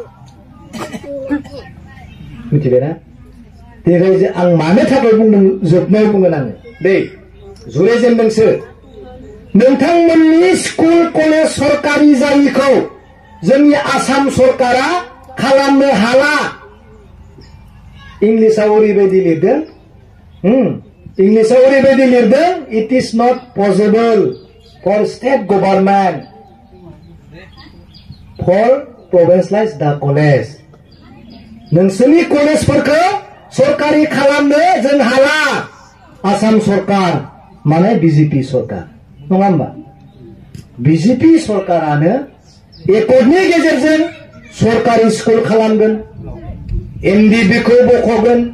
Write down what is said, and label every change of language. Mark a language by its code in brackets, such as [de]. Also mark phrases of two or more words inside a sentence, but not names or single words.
[brx] मिथिबायना देखाय जे आं मानो थाखाय बुंदों जोबनायाव बुंगोन आङो दे जुरिजेनदोंसो नोंथांमोननि [en] school college [brx] सरकारि जायिखौ जोंनि आसाम सरकारा खालामनो हाला इंलिसाव ओरैबायदि लिरदों इंलिसाव ओरैबायदि लिरदों [en] it is not possible for state government for provincialise the college [brx] नोंसोरनि कलेजफोरखौ सरकारि खालामनो जों हाला आसाम सरकार माने बीजेपी सरकार नङा होमबा बीजेपी सरकारानो एकर्डनि गेजेरजों सरकारि स्कुल खालामगोन एनडिबिखौ बख'गोन